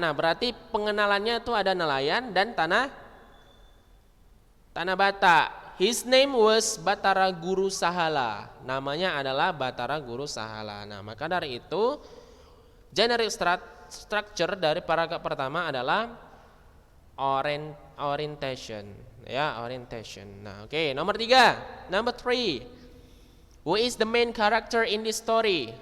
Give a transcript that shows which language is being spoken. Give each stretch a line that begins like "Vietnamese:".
Indonesian: Nah, berarti pengenalannya itu ada nelayan dan tanah Batak.
English: His name was Batara Guru Sahala.
Indonesian: Namanya adalah Batara Guru Sahala. Nah, maka dari itu generic structure dari paragraf pertama adalah orientation. Ya, orientation. Nah, oke, nomor 3.
English: Number 3. Who is the main character in this story?